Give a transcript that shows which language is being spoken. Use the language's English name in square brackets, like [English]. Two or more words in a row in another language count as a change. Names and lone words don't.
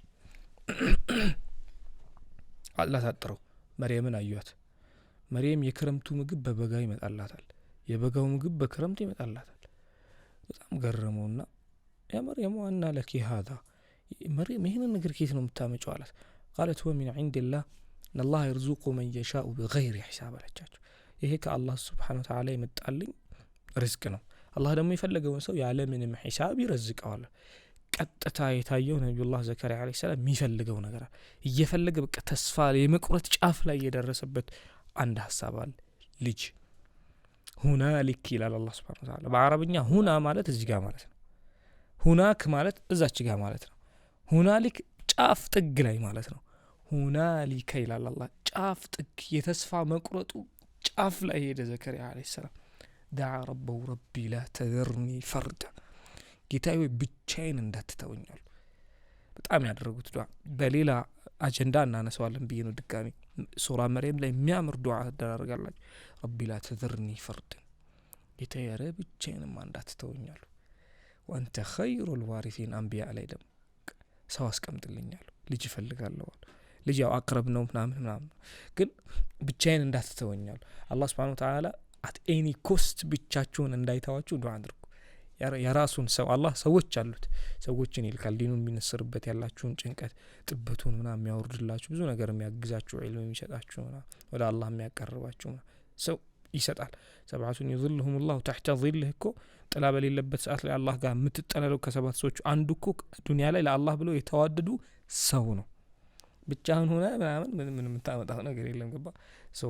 [Amharic] አላህ ታጥረው መርየምን አዩት መርየም የክረምቱ ምግብ በበጋ ይመጣላታል የበጋው ምግብ በክረምት ይመጣላታል በጣም ገረመውና [Arabic] يا مريم أنى لك هذا [Amharic] መርየም ይሄን ነገር ከየት ነው የምታመጪው አላት [Arabic] قالت هو من عند الله ان الله يرزق من يشاء بغير حساب [Amharic] አለቻቸው ይሄ ከአላህ [Arabic] سبحانه وتعالى [Amharic] የመጣልኝ ርዝቅ ነው አላህ ደግሞ የፈለገውን ሰው ያለ ምንም ሂሳብ ይረዝቀዋል ቀጥታ የታየው ነብዩላህ ዘከሪያ አለይሂ ሰላም የሚፈልገው ነገር እየፈለገ በቃ ተስፋ የመቁረጥ ጫፍ ላይ የደረሰበት አንድ ሐሳብ አለ ልጅ ሁናሊክ ይላል አላህ [Arabic] سبحانه وتعالى [Amharic] በአረብኛ ሁና ማለት እዚህ ጋር ማለት ነው ሁናክ ማለት እዛች ጋር ማለት ነው ሁናሊክ ጫፍ ጥግ ላይ ማለት ነው ሁናሊክ ይላል አላህ ጫፍ ጥግ የተስፋ መቁረጡ ጫፍ ላይ ሄደ ዘከሪያ አለይሂ ሰላም [Arabic] دعا ربه ربي لا تذرني فردا [Amharic] ጌታዬ ብቻዬን እንዳትተውኛል በጣም ያደረጉት ዱዓ በሌላ አጀንዳ እናነሳዋለን ብዬ ነው ድጋሚ ሱራ መርየም ላይ የሚያምር ዱዓ አደረጋላችሁ [Arabic] ربي لا تذرني فردا [Amharic] ጌታዬ ብቻዬን እንዳትተውኛል [Arabic] وانت خير الوارثين [Amharic] انبياء ላይ ደግሞ ሰው አስቀምጥልኛል ልጅ ፈልጋለሁ ልጅ ያው አቅረብ ነው ምናምን ግን ብቻዬን እንዳትተውኛል አላህ [Arabic] سبحانه وتعالى [English] at any cost [Amharic] ብቻችሁን እንዳይተዋችሁ ዱዓ አድርጉ የራሱን ሰው አላህ ሰዎች አሉት ሰዎችን ይልካል ዲኑን የሚነስርበት ያላችሁን ጭንቀት ጥበቱን ምናምን የሚያወርድላችሁ ብዙ ነገር የሚያግዛችሁ ዒልም የሚሰጣችሁ ወደ አላህ የሚያቀርባችሁ ሰው ይሰጣል። [Arabic] سبعة يظلهم الله تحت ظله [Amharic] እኮ ጥላ በሌለበት ሰዓት ላይ አላህ ጋር የምትጠለለው ከሰባት ሰዎች አንዱ እኮ ዱንያ ላይ ለአላህ ብለው የተዋደዱ ሰው ነው። ብቻህን ሆነ ምናምን ምን የምታመጣው ነገር የለም። ገባ ሰው